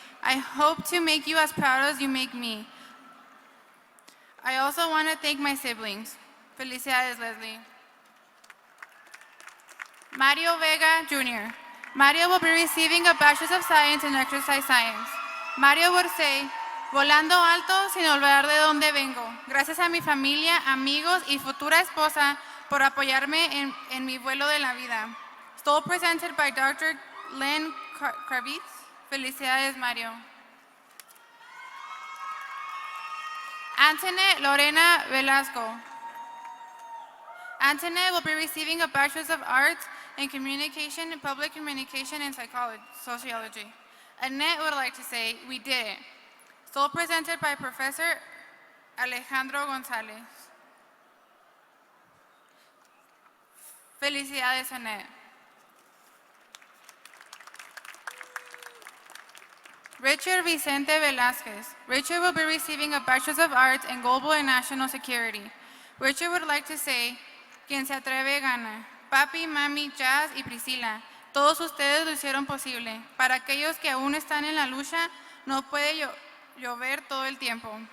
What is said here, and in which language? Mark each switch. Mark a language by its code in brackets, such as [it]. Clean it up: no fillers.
[en] I hope to make you as proud as you make me. I also want to thank my siblings. [es] Felicidades, Leslie. [en] Mario Vega Jr. Mario will be receiving a Bachelor's of Science in Exercise Science. [es] Mario [en] would say, [es] volando alto sin olvidar de dónde vengo. Gracias a mi familia, amigos y futura esposa por apoyarme en mi vuelo de la vida. [en] Stole presented by Dr. Len Kravitz. [es] Felicidades, Mario. [en] Antoinette Lorena Velasco. Antoinette will be receiving a Bachelor's of Arts in Communication and Public Communication and Sociology. Annette would like to say, we did it. Stole presented by Professor Alejandro Gonzalez. [es] Felicidades, Annette. [en] Richard Vicente Velázquez. Richard will be receiving a Bachelor's of Arts in Global and National Security. Richard would like to say, [es] quien se atreve gana. Papi, mami, Jazz y Priscila, todos ustedes lo hicieron posible. Para aquellos que aún están en la lucha, no puede llover todo el tiempo.